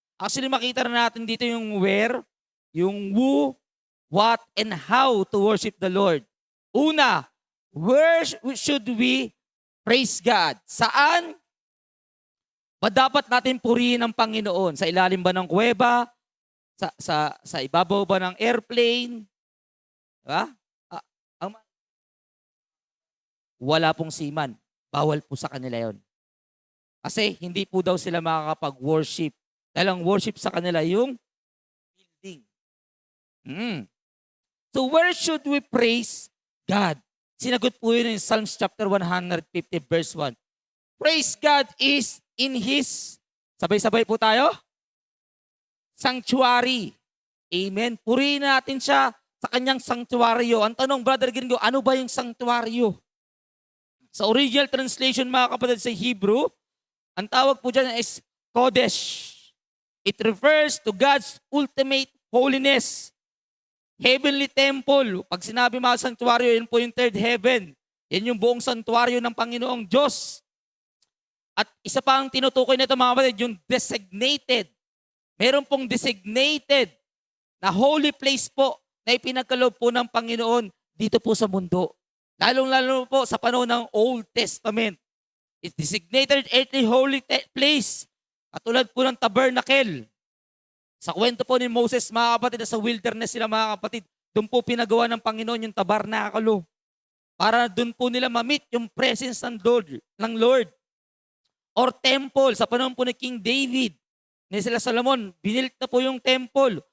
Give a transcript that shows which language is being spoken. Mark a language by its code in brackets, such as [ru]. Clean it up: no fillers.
[en] Actually [tl] makita na natin dito yung [en] where, yung who, what, and how to worship the Lord. Una, where should we praise God? [tl] Saan ba dapat natin purihin ang Panginoon? Sa ilalim ba ng kuweba? Sa ibabaw ba ng airplane? Diba? Wala pong seaman. Bawal po sa kanila yon. Kasi hindi po daw sila makakapag-worship. Dahil ang worship sa kanila yung building. [en] So where should we praise God? [tl] Sinagot po yun [en] in Psalms chapter 150 verse 1. Praise God is in His, [tl] sabay-sabay po tayo, [en] sanctuary. Amen. [tl] Purihin natin siya sa kanyang sanctuaryo. Ang tanong, Brother Gringo, ano ba yung sanctuaryo? Sa original translation mga kapatid sa Hebrew, ang tawag po dyan is Kodesh. [en] It refers to God's ultimate holiness. Heavenly temple. [tl] Pag sinabi mga sanctuaryo, yun po yung third heaven. Yan yung buong sanctuaryo ng Panginoong Diyos. At isa pa ang tinutukoy nito mga kapatid, yung designated. Meron pong designated na holy place po na ipinagkaloob po ng Panginoon dito po sa mundo. Lalong-lalo po sa panahon ng Old Testament. [en] It's designated earthly holy place. [tl] Katulad po ng tabernacle. Sa kwento po ni Moses, mga kapatid, sa wilderness sila mga kapatid, doon po pinagawa ng Panginoon yung tabernakulo. Para doon po nila ma-meet yung presence ng Lord. Or temple, sa panahon po ni King David, ni sila Solomon, binilt na po yung temple.